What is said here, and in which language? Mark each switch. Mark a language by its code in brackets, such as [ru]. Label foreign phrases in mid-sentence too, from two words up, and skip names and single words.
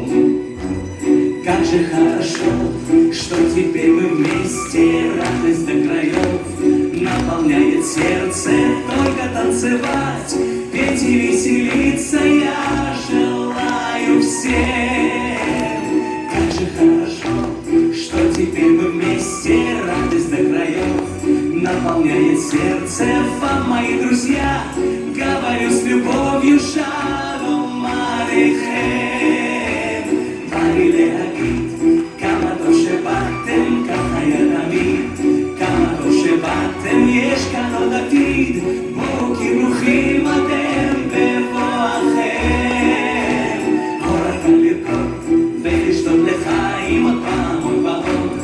[ru] Как же хорошо, что теперь мы вместе, радость до краев наполняет сердце, только танцевать, петь и веселиться я желаю всем. Как же хорошо, что теперь мы вместе, радость до краев наполняет сердце. Вам, мои друзья, говорю с любовью, [he] שלום עליכם. באתי להגיד כמה טוב שבאתם, ככה היה תמיד, כמה טוב שבאתם, יש כאן עוד עתיד. בואו כי ברוכים אתם בבואכם, הור כאן לרקוד ולשתות לחיים עוד פעם עוד ועוד.